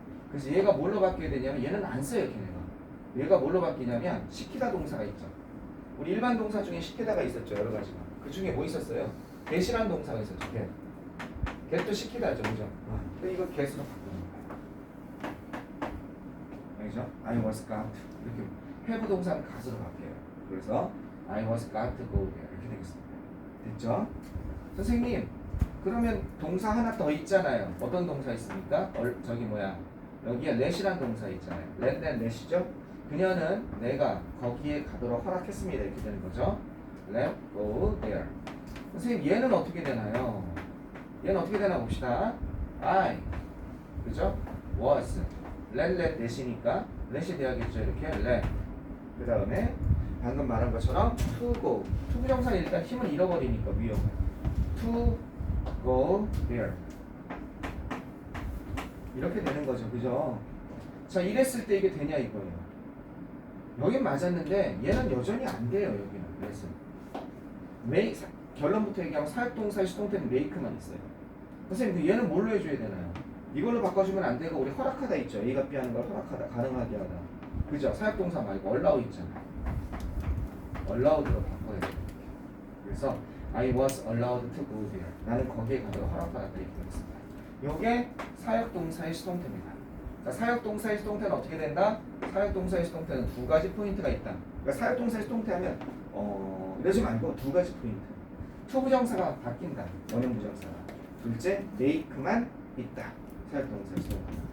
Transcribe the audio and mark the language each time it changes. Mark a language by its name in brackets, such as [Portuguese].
[Korean] 그래서 얘가 뭘로 바뀌게 되냐면 얘는 안 써요, 걔네가. 얘가 뭘로 바뀌냐면 시키다 동사가 있죠. 우리 일반 동사 중에 시키다가 있었죠, 여러 가지가. 그 중에 뭐 있었어요? get이라는 동사가 있었죠, get. get도 시키다죠, 그죠? 근데 이거 get으로 바꾸는 거예요. 알죠? [English] I was got [Korean] 이렇게 have 동사는 got으로 바뀌어요. 그래서 [English] I was got to go there [Korean] 이렇게 되겠습니다. 됐죠? 선생님, 그러면 동사 하나 더 있잖아요. 어떤 동사 있습니까? 여기에 let이란 동사 있잖아요. let and let이죠? 그녀는 내가 거기에 가도록 허락했습니다. 이렇게 되는 거죠. [English] Let go there. [Korean] 선생님, 얘는 어떻게 되나요? 얘는 어떻게 되나 봅시다. I, 그죠? was, let let이니까 let이 돼야겠죠. 이렇게 let. 그 다음에 방금 말한 것처럼 to go. to 부정사는 일단 힘을 잃어버리니까 위험해. [English] to go there. [Korean] 이렇게 되는 거죠. 그죠? 자, 이랬을 때 이게 되냐 이거예요. 여긴 맞았는데 얘는 여전히 안 돼요. 여기는. 그래서 결론부터 얘기하면 사역동사의 수동태는 make만 있어요. 선생님, 얘는 뭘로 해줘야 되나요? 이걸로 바꿔주면 안 되고 우리 허락하다 있죠. A가 B 하는 걸 허락하다, 가능하게 하다. 그죠? 사역동사 말고 allow 있잖아요. allowed로 바꿔야 돼요. 그래서 [English] I was allowed to go there. [Korean] 나는 거기에 가도록 허락받았다 이렇게 되겠습니다. 이게 사역동사의 수동태입니다. 자, 사역동사의 수동태는 어떻게 된다? 사역동사의 수동태는 두 가지 포인트가 있다. 그러니까 사역동사의 수동태 하면 이러지 말고 두 가지 포인트. 투부정사가 바뀐다. 원형 부정사가. 둘째, make만 있다. 사역동사의 수동태.